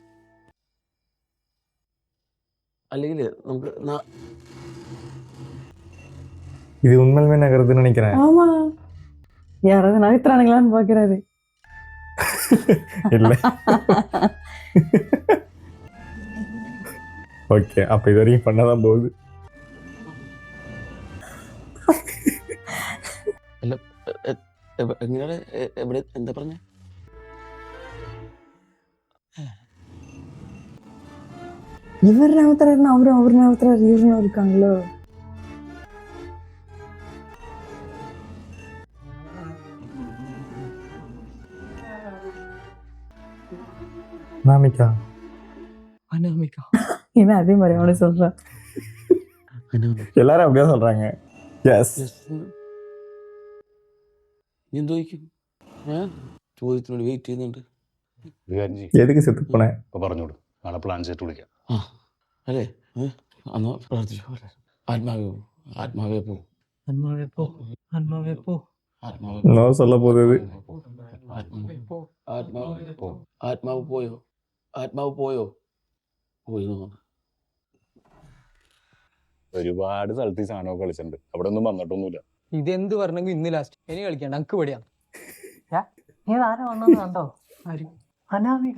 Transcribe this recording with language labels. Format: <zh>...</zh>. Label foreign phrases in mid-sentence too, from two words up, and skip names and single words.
<ml>അല്ലെങ്കിൽ നമുക്ക്</ml> <ta>இது உண்மையிலுமே நகருதுன்னு நினைக்கிறேன். ஆமா யாராவது நகர்த்துறானுங்களான்னு பாக்குறாரு. இல்ல ஓகே, அப்ப இது வரைக்கும் பண்ணாதான் போகுது.</ta> <ml>എങ്ങനെയാണ് എവിടെ എന്താ പറഞ്ഞ?</ml> <ta>இவர் நகர்த்துறாருன்னு அவரும் அவர் நகர்த்துறாரு இவரும் இருக்காங்களோ. அனாமிகா</ta> <ml>അനാമിക.</ml> <ta>என்ன அதே மாதிரி அவனே சொல்றான். எல்லாரும் அப்படியே சொல்றாங்க. எஸ்</ta> <ml>നീ എന്തോ ചോദിക്കും? ചോദ്യത്തിനോട് വെയിറ്റ് ചെയ്യുന്നുണ്ട്. ഒരു കാര്യം ചെയ്യ്.</ml> <ta>எதுக்கு செத்து போனேன்?</ta> <ml>ഇപ്പൊ പറഞ്ഞോളൂ, നാളെ പ്ലാൻ ചെയ്തിട്ട് വിളിക്കാം. ആ അല്ലേ? അന്ന് പ്രാർത്ഥിച്ചു. ആത്മാവേ പോ, ആത്മാവേ പോ, ആത്മാവേ പോ, ആത്മാവേ പോ. ആത്മാവേ</ml> <ta>நோ சொல்ல போகுது.</ta> <ml>ആത്മാവേ പോ, ആത്മാവേ പോ. ആത്മാവ് പോയോ? ആത്മാവ് പോയോ? പോയി തോന്നുന്നു. ഒരുപാട് സ്ഥലത്ത് ഈ സാധനമൊക്കെ കളിച്ചിട്ടുണ്ട്, അവിടെ ഒന്നും വന്നിട്ടൊന്നുമില്ല. ഇതെന്ത് പറഞ്ഞെങ്കിൽ ഇന്ന് ലാസ്റ്റ് ഇനി കളിക്കണ്ട, അങ്ക് പേടിയാണ്. നീ ആരാ വന്നത് കണ്ടോ? ആര്? അനാമിക.</ml>